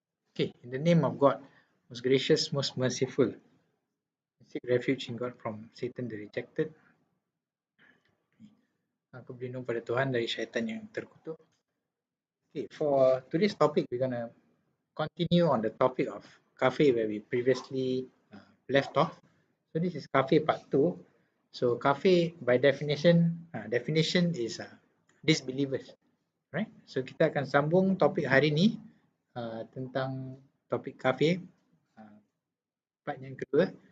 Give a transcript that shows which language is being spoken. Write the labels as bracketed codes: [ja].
[en] Okay, in the name of God, most gracious, most merciful, seek refuge in God from Satan the rejected. [ms] Aku berlindung pada Tuhan dari syaitan yang terkutuk. [en] Okay, for today's topic, we're going to continue on the topic of Kafir where we previously left off. So this is Kafir part 2. So Kafir by definition is disbelievers, right? [ms] So kita akan sambung topik hari ni tentang topik Kafir part yang kedua.